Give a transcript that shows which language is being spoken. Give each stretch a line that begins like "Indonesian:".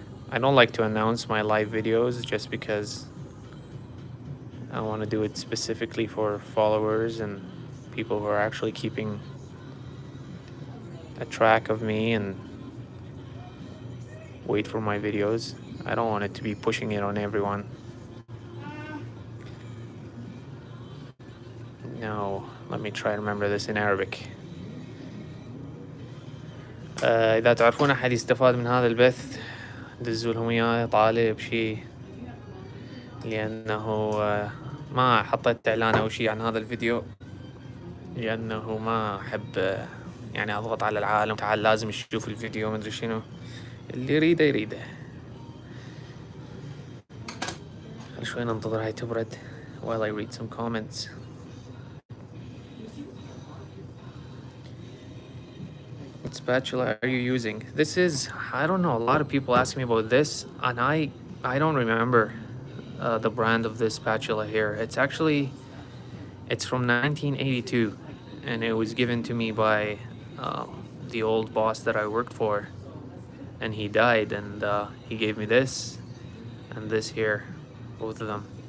English: I don't like to announce my live videos just because I want to do it specifically for followers and people who are actually keeping a track of me and wait for my videos. I don't want it to be pushing it on everyone. No, let me try to remember this in Arabic.
Arabic: إذا تعرفون أحد يستفاد من هذا البث دزوا لهم إياه طالب شيء، لأنه ما حطيت إعلان أو شيء عن هذا الفيديو، لأنه ما أحب يعني أضغط على العالم تعال لازم يشوف الفيديو مدري شنو. اللي يريده يريده. خل شوي ننتظر هاي تبرد
English: while I read some comments. What spatula are you using? This is, I don't know, a lot of people ask me about this, and I don't remember the brand of this spatula here. It's from 1982, and it was given to me by the old boss that I worked for, and he died, and he gave me this and this here, both of them.